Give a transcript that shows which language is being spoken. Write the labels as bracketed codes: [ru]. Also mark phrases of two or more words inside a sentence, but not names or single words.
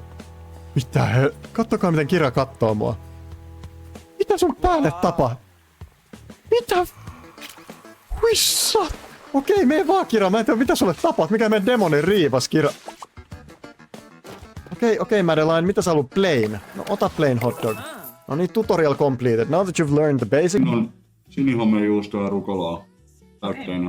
[fi] Mitä kattokaa miten Kira kattoo mua. Mitä sun päälle tapahtuu? Mitä? Huissa! Okei, mene vaan Kira. Mä en tiedä mitä sulle tapahtuu. Mikä meidän demonin riivas, Kira? Okei, Madeline. Mitä sä haluat plain? No ota [en] plain hotdog. [fi] No niin, [en] tutorial completed. Now that you've learned the basic... [fi] No, sinihomejuustoa ja rukolaa täytteinä.